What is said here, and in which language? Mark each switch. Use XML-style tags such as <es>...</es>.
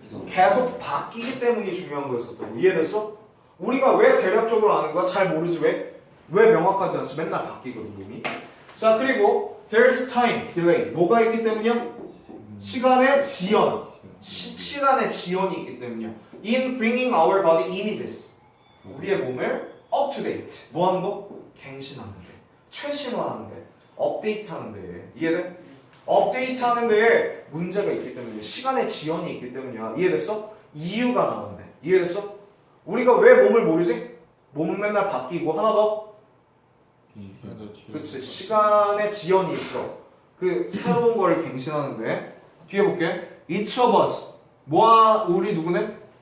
<ko>계속 바뀌기 때문이 중요한 거였었다고. 이해됐어? 우리가 왜 대략적으로 아는 거야? 잘 모르지 왜? 왜 명확하지 않지? 맨날 바뀌거든 몸이. 자 그리고</ko> <en>there's time delay</en> <ko>뭐가 있기 때문이야? 시간의 지연 시간의 지연이 있기 때문이야.</ko> <en>In bringing our body images</en> <ko>우리의 몸을</ko> <en>up to date</en> <ko>뭐 하는 거? 갱신하는 데 최신화하는 데 업데이트 하는 데 이해돼? 업데이트 하는 데에 문제가 있기 때문이야. 시간의 지연이 있기 때문이야. 이해됐어? 이유가 나오는데 이해됐어? 우리가 왜 몸을 모르지? 몸은 맨날 바뀌고 하나 더 그렇지 시간의 지연이 있어. 그 새로운 걸 갱신하는데 뒤에 볼게.</ko> <en>Each of us</en> <ko>우리 누구네?</ko>